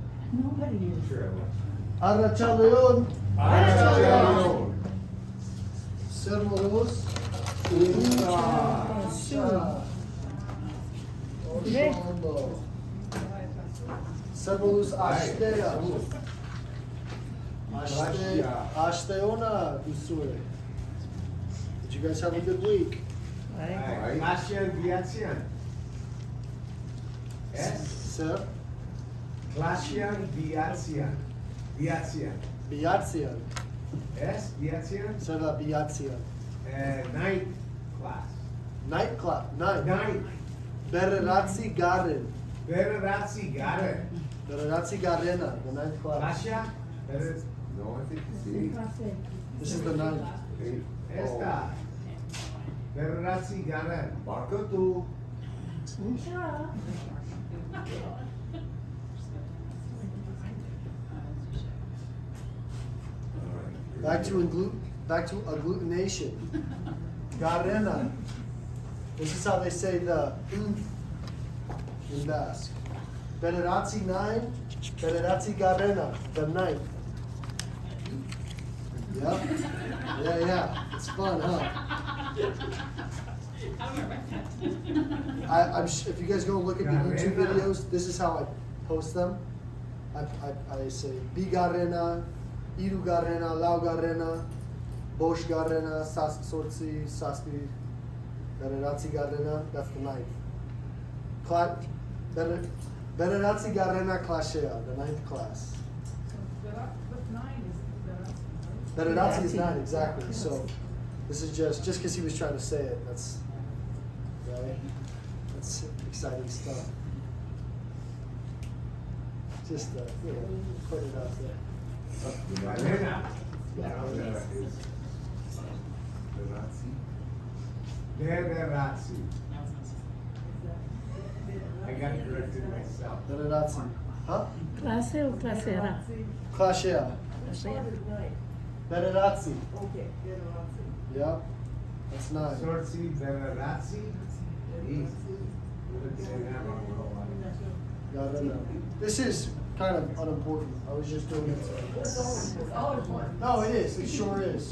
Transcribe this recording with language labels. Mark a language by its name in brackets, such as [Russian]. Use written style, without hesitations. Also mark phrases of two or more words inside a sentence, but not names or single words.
[English] Nobody is. Sure I will. [Basque] Arratsaldeon. Arratsaldeon. Zer moduz? Oso ondo. Zer moduz astea? Aste ona duzue. [English] Did you guys have a good week? [Basque] Klasea biatzean. Ez? Zer? Klasea biatzean. Biatzean. Biatzian. Ez? Biatzean? Zer da biatzian? [English] Night class. Night class. Night. Night. [Basque] Bederatzigarren. Bederatzigarren. Bederatzigarrena, [English] the ninth class. Klasea? No, I think it's This is the ninth. [Basque] Ez da. Bederatzigarren. Barkatu. [English] Back to agglutination. [Basque] Garena. [English] This is how they say the in Basque. [Basque] Bederatzi nine, Bederatzigarrena, [English] the ninth. Yep. Yeah. It's fun, huh? If you guys go look at the YouTube videos, this is how I post them. I say [Basque] bigarrena, irugarrena, laugarrena, boshgarrena, sortzi, saspi, bederatzigarrena. [English] That's the ninth. [Basque] Bederatzigarrena Klasea, [English] the ninth class. Bederatzi is nine, exactly. So this is just because he was trying to say it. That's right. That's exciting stuff. Just put it out there. [Basque] Garrena. Bederatzi. [English] I got corrected myself. [Basque] Bederatzi. Huh? Klase o Klasea? Klasea. Bederatzi. [English] Okay, Yeah. That's nine. [Basque] Sortzi, Bederatzi. [English] Easy. Wouldn't say that wrong with all Yeah, I don't know. This is kind of unimportant. I was just doing it. It's always one. No, it is. It sure is.